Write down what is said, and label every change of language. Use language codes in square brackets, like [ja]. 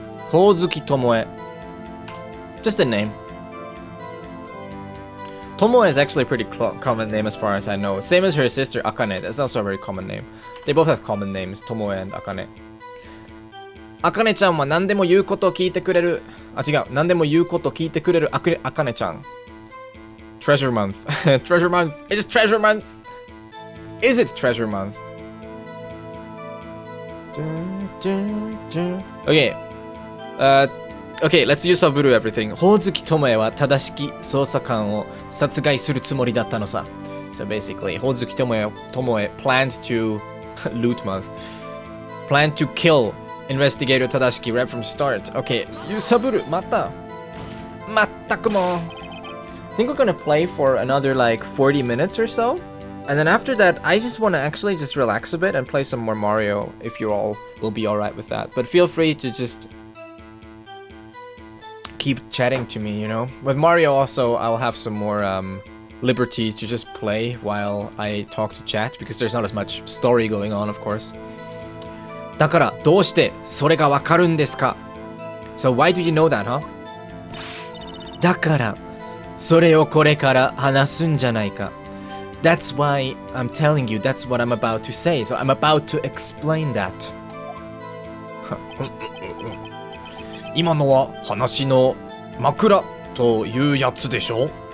[en] Hozuki Tomoe. Just a name. Tomoe is actually a pretty common name as far as I know. Same as her sister Akane. That's also a very common name. They both have common names, Tomoe and Akane. [ja] Akane-chan は何でも言うことを聞いてくれる。あ、違う。何でも言うことを聞いてくれるAkane-chan. [en] Treasure month. Treasure month. It is treasure month. Is it treasure month? Okay. Okay, let's use Saburu everything. [ja] Hozuki Tomoe は正しき捜査官を殺害するつもりだったのさ。 [en] So basically, Hozuki Tomoe planned to loot month. Planned to kill Investigator Tadashiki right from start. Okay, you Saburu, mata. Matakumo. I think we're gonna play for another like 40 minutes or so. And then after that, I just want to actually just relax a bit and play some more Mario if you all will be alright with that. But feel free to just keep chatting to me, you know? With Mario also, I'll have some more liberties to just play while I talk to chat because there's not as much story going on, of course. [ja] だからどうしてそれがわかるんですか? [en] So why do you know that, huh? [ja] だからそれをこれから話すんじゃないか. [en] That's why I'm telling you, that's what I'm about to say. So I'm about to explain that. [ja] 今のは話の枕というやつでしょ?